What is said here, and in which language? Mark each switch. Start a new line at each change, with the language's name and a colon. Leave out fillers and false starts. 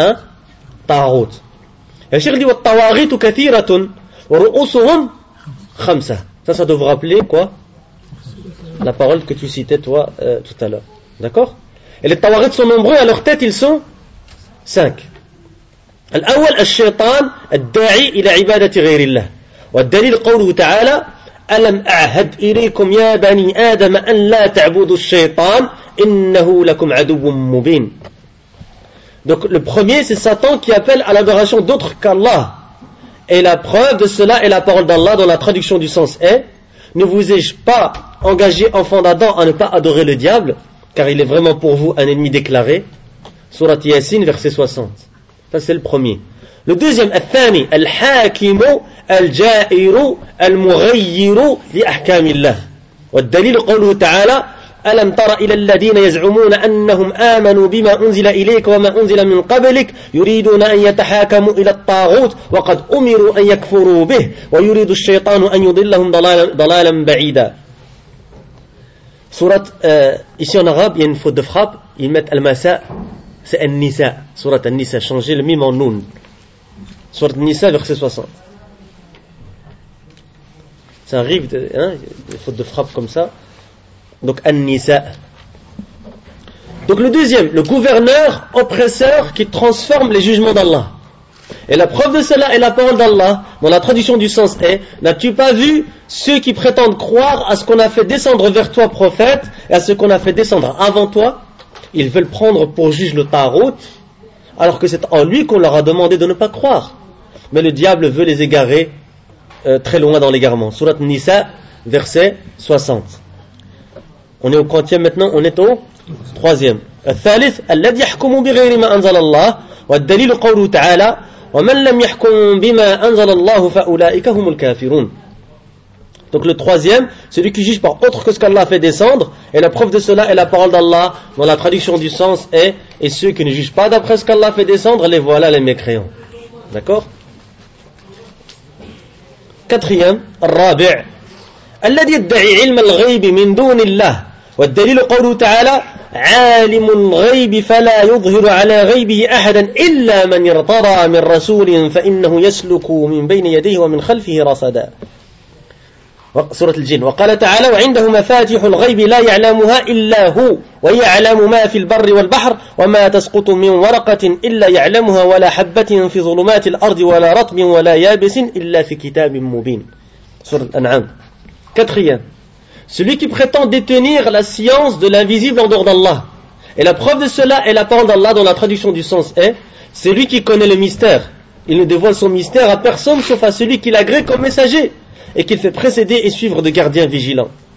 French: Un tawarit. Et le cheikh dit
Arabic: والطواغيت كثيرة ورؤوسهم خمسة.
French: Ça doit vous rappeler quoi? La parole que tu citais toi tout à l'heure. D'accord? Et les tawarit sont nombreux, à leur tête ils sont 5.
Arabic: الأول الشيطان الداعي إلى عبادة غير الله والدليل قوله تعالى ألم أعهد إليكم يا بني آدم أن لا تعبدوا الشيطان إنه لكم عدو مبين.
French: Donc le premier c'est Satan qui appelle à l'adoration d'autres qu'Allah. Et la preuve de cela est la parole d'Allah dans la traduction du sens est: ne vous ai-je pas engagé enfant d'Adam à ne pas adorer le diable car il est vraiment pour vous un ennemi déclaré. Sourate Yassine verset 60. Ça c'est le premier. Le deuxième,
Arabic: الثاني, الحاكم الجائر المغير لأحكام الله. والدليل قوله تعالى ألم تر إلى الذين يزعمون أنهم آمنوا بما أنزل إليك وما أنزل من قبلك يريدون أن يتحاكموا إلى الطاغوت وقد أمروا أن يكفروا به ويريد الشيطان أن يضلهم ضلالا بعيدا.
French: سورة ici en arabe, il y a une faute de frappe, ils mettent المساء, c'est النساء, سورة النساء, changer le mime en nun. Sourate Nisa, verset 60. Ça arrive, hein, des fautes de frappe comme ça. Donc, An-Nisa. Donc, le deuxième, le gouverneur oppresseur qui transforme les jugements d'Allah. Et la preuve de cela est la parole d'Allah, dont la traduction du sens est: n'as-tu pas vu ceux qui prétendent croire à ce qu'on a fait descendre vers toi, prophète, et à ce qu'on a fait descendre avant toi? Ils veulent prendre pour juge le Tawarit, alors que c'est en lui qu'on leur a demandé de ne pas croire. Mais le diable veut les égarer très loin dans l'égarement. Surat Nisa, verset 60. On est au quantième maintenant, on est au troisième.
Arabic: الثالث الذي يحكم بغير ما أنزل الله والدليل قوله تعالى ومن لم يحكم بما أنزل الله فأولئك هم الكافرون.
French: Donc le troisième, celui qui juge par autre que ce qu'Allah a fait descendre, et la preuve de cela est la parole d'Allah, dont la traduction du sens est: et ceux qui ne jugent pas d'après ce qu'Allah a fait descendre, les voilà les mécréants. D'accord? Quatrième,
Arabic: الرابع الذي يدعي علم الغيب من دون الله والدليل قوله تعالى عالم الغيب فلا يظهر على غيبه أحدا إلا من ارتضى من رسول فإنه يسلك من بين يديه ومن خلفه رصدا. سورة الجن. وقال تعالى وعنده مفاتيح الغيب لا يعلمها إلا هو ويعلم ما في البر والبحر وما تسقط من ورقة إلا يعلمها ولا حبة في ظلمات الأرض ولا رطب ولا يابس إلا في كتاب مبين. سورة الأنعام. كاتخيام.
French: Celui qui prétend détenir la science de l'invisible en dehors d'Allah. Et la preuve de cela est la parole d'Allah dont la traduction du sens est c'est lui qui connaît le mystère. Il ne dévoile son mystère à personne sauf à celui qu'il agrée comme messager et qu'il fait précéder et suivre de gardiens vigilants.